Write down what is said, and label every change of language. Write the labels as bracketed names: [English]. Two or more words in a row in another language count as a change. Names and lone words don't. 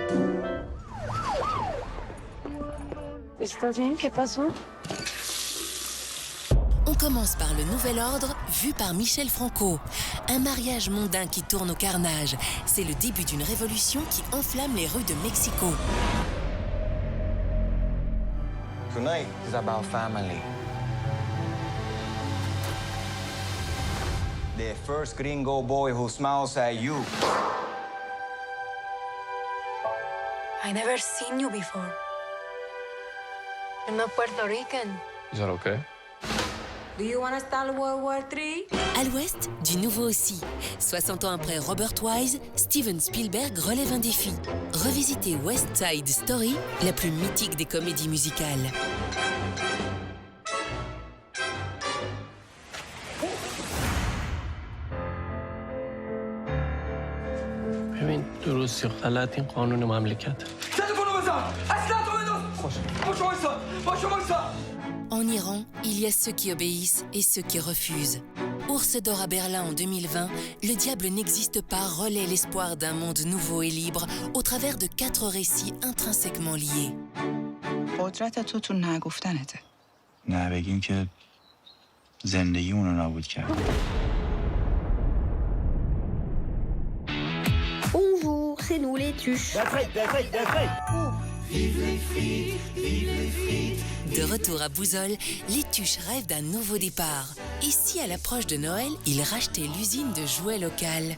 [Spanish] ¿Estás bien? ¿Qué pasó? [French] On commence par le Nouvel Ordre, vu par Michel Franco. Un mariage mondain qui tourne au carnage. C'est le début d'une révolution qui enflamme les rues de Mexico. [English] Tonight is about family. The first gringo boy who smiles at you. I never seen you before. I'm not Puerto Rican. Is that okay? Do you want to start World War III? [French] À l'ouest, du nouveau aussi. 60 ans après Robert Wise, Steven Spielberg relève un défi. Revisiter West Side Story, la plus mythique des comédies musicales. [Persian] ببین درستی غلط این قانون مملکت. [French] En Iran, il y a ceux qui obéissent et ceux qui refusent. Ours d'or à Berlin en 2020, le diable n'existe pas relaie l'espoir d'un monde nouveau et libre au travers de 4 récits intrinsèquement liés. [Persian] قدرت تو نگفتنته. نه بگیم که زندگی اونو نابود کرد. [French] Bonjour, c'est nous les Tuches. De retour à Bouzolles, les Tuches rêvent d'un nouveau départ. Et si à l'approche de Noël, ils rachetaient l'usine de jouets locale?